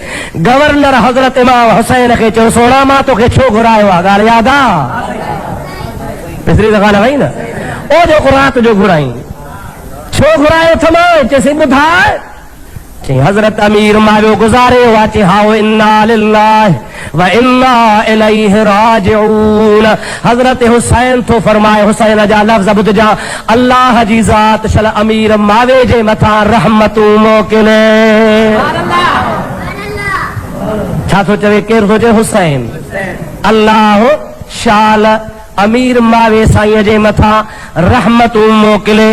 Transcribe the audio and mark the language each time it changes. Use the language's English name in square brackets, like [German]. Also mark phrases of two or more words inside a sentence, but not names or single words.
[Sindhi] गवर्नर हज़रत इमाम हुसैन खे चयो, सोना मां तोखे छो घुरायो आहे? ॻाल्हि यादि आहे? पिछली दफ़ा न वई न, ओ जेको राति जो घुराई, छो घुरायो थमां? चइसि ॿुधाए। चई हज़रत अमीर मावियो गुज़ारे वियो आहे। चई हाओ [Arabic] إنا لله وإنا إليه راجعون. [Sindhi] हज़रत हुसैन थो फरमाए, हुसैन जा लफ़्ज़ ॿुधजा, अल्लाह जी ज़ात शल अमीर मावे जे मथां रहमतूं मोकिले। छा थो चवे? केरु थो चवे? हुसैन। अल्लाह शाल अमीर मावे साईं जे मथां रहमतूं मोकिले।